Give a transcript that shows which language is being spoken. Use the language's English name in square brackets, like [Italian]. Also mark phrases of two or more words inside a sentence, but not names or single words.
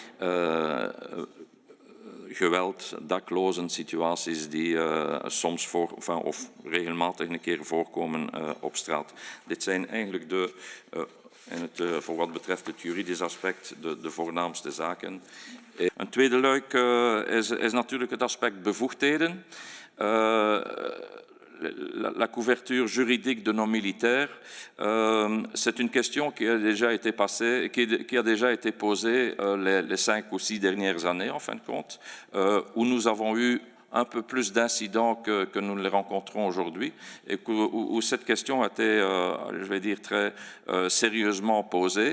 [Dutch] Geweld, daklozen, situaties die soms of regelmatig een keer voorkomen op straat. Dit zijn eigenlijk voor wat betreft het juridisch aspect de voornaamste zaken. Een tweede luik is natuurlijk het aspect bevoegdheden. [French] La couverture juridique de nos militaires, c'est une question qui a déjà été posée les 5 ou 6 dernières années, en fin de compte, où nous avons eu un peu plus d'incidents que nous les rencontrons aujourd'hui et où cette question a été, je vais dire, très sérieusement posée.